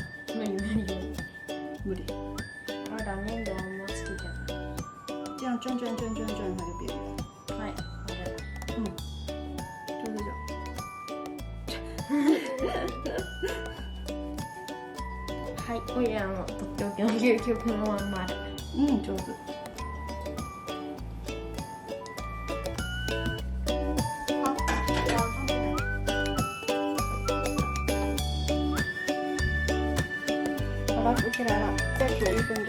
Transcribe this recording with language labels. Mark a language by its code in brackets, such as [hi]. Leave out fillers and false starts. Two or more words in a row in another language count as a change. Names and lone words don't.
[ja] 無理。ラーメンがあんま好きじゃない。 [zh] 这样转转转转转，它就变圆。 [ja] はい、これ。 [zh] 就是这样。 [ja] はい、これとっておきの究極のまんまで。上手。 [zh] 好了，煮起来了，再煮1分钟。